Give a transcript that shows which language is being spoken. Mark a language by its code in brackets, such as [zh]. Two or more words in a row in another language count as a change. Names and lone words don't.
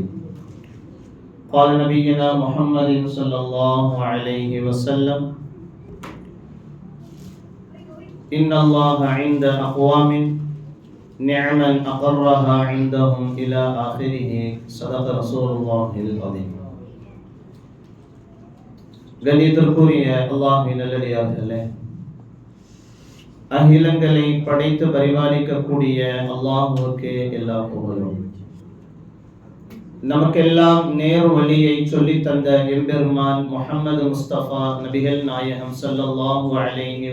[ar] قال نبينا محمد صلى الله عليه وسلم: إن الله عند أقوام نعما أقرها عندهم إلى آخره. صدق رسول الله العظيم. [ta] கண்ணியத்திற்குரிய அல்லாஹ்வின் நல்லடியார்களே, அகிலங்களை படைத்து பரிபாலிக்கக்கூடிய அல்லாஹ்வுக்கே எல்லா புகழும். நமக்கெல்லாம் நேர் வழியை சொல்லி தந்த எம்பெருமான் முஹம்மது முஸ்தபா நபிகள் நாயகம் [ar] صلى الله عليه